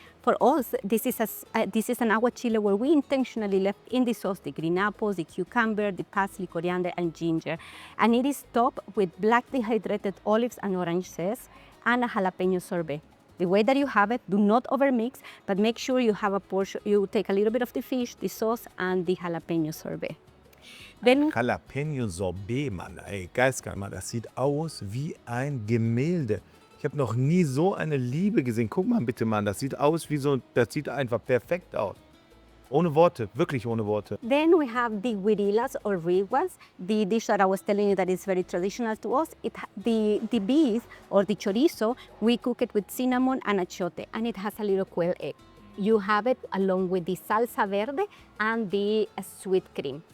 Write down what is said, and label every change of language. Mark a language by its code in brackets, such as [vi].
[en] For us, this is an aguachile where we intentionally left in the sauce the green apples, the cucumber, the parsley, coriander, and ginger. And it is topped with black dehydrated olives and orange zest and a jalapeno sorbet. The way that you have it, do not overmix, but make sure you have a portion, you take a little bit of the fish, the sauce, and the jalapeno sorbet. Then [de] Jalapeno Sorbet, Mann, ey, geistkrank, Mann, das sieht aus wie ein Gemälde. Ich habe noch nie so eine Liebe gesehen. Guck mal bitte, Mann, das sieht aus wie so, das sieht einfach perfekt aus. Ohne Worte, wirklich ohne Worte. [en] Then we have the guirillas or riguas, the dish that I was telling you that is very traditional to us. The beef or the chorizo, we cook it with cinnamon and achiote, and it has a little quail egg. You have it along with the salsa verde and the sweet cream.